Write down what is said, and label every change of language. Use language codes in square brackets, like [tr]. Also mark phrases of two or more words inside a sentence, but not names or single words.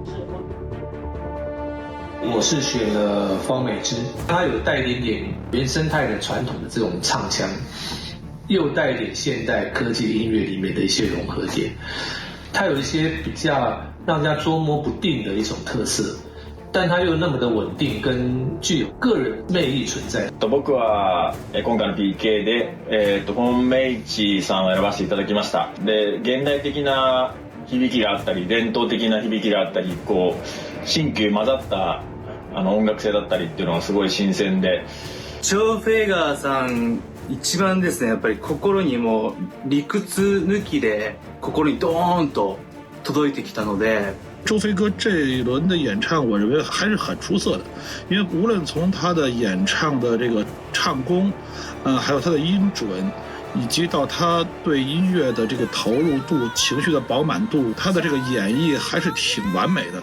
[zh] 我是选了方美芝，她有带一点点原生态的传统的这种唱腔，又带一点现代科技音乐里面的一些融合点，它有一些比较让人家捉摸不定的一种特色。但它又那么的稳定，跟具有个人魅力存在。 [ja] 僕は今回の PK で本命市さんを選ばせていただきました。で、現代的な響きがあったり、伝統的な響きがあったり、こう新旧混ざった音楽性だったりっていうのがすごい新鮮で。ジョー・フェイガーさん一番ですね、やっぱり心にも理屈抜きで心にドーンと届いてきたので。 [zh] 周飞哥这一轮的演唱，我认为还是很出色的，因为无论从他的演唱的这个唱功，还有他的音准，以及到他对音乐的这个投入度、情绪的饱满度，他的这个演绎还是挺完美的。